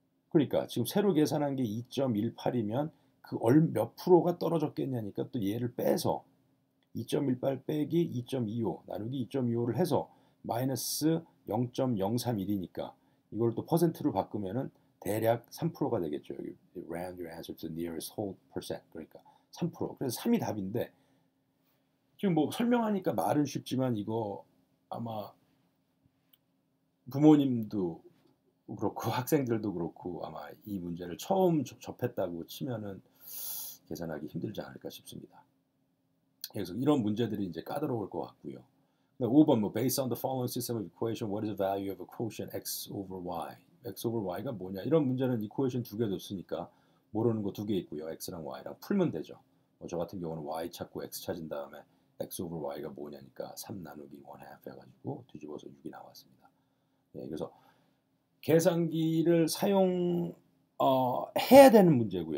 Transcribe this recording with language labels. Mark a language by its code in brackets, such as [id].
[ko] 그러니까 지금 새로 계산한 게 2.18이면 그 몇 프로가 떨어졌겠냐니까 또 얘를 빼서 2.18 빼기 2.25 나누기 2.25를 해서 마이너스 0.031이니까 이걸 또 퍼센트로 바꾸면은 대략 3%가 되겠죠. [en] 여기 round your answer to the nearest whole percent. [ko] 그러니까 3%. 그래서 3이 답인데 지금 뭐 설명하니까 말은 쉽지만 이거 아마 부모님도 그렇고 학생들도 그렇고 아마 이 문제를 처음 접했다고 치면은 계산하기 힘들지 않을까 싶습니다. 그래서 이런 문제들이 이제 까다로울 것 같고요. [en] 5번 뭐 based on the following system of equation, what is the value of a quotient x over y? [ko] x over y가 뭐냐? 이런 문제는 equation 두 개 줬으니까 모르는 거 두 개 있고요. x랑 y랑 풀면 되죠. 저 같은 경우는 y 찾고 x 찾은 다음에 x over y가 뭐냐니까 3 나누기 1 half 해가지고 뒤집어서 6이 나왔습니다. 예, 그래서 계산기를 사용 해야 되는 문제고요.